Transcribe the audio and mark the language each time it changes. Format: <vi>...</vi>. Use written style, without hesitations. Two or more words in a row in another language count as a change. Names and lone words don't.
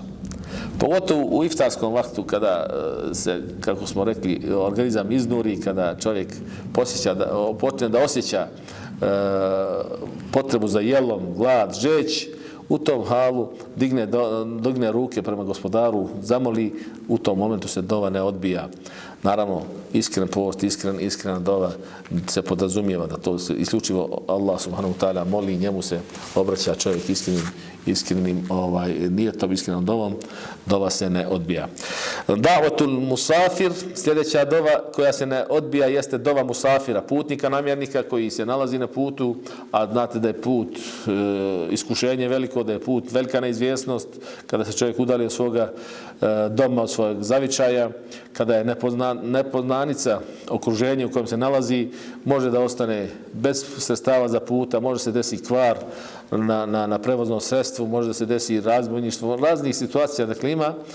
<bs>Pogotovo u iftarskom vaktu kada se, kako smo rekli, organizam iznuri, kada čovjek počne da osjeća potrebu za jelom, glad, žeć, u tom halu digne ruke prema gospodaru, zamoli, u tom momentu se dova ne odbija. Naravno, iskren post, iskrena dova se podrazumijeva da to se isključivo Allah</bs> <ar>سبحانه وتعالى</ar> <bs>moli, njemu se obraća čovjek iskrenim nijetom, iskrenom dovom, dova se ne odbija.</bs> <ar>دعوة المسافر,</ar> <bs>sljedeća dova koja se ne odbija jeste dova musafira, putnika, namjernika koji se nalazi na putu, a znate da je put iskušenje veliko, da je put velika neizvjesnost, kada se čovjek udali od svoga doma, od svojeg zavičaja, kada je nepoznanica okruženje u kojem se nalazi, može da ostane bez sredstava za puta, može se desiti kvar na prevoznom sredstvu, može da se desi razbojništvo, raznih situacija, dakle ima.</bs>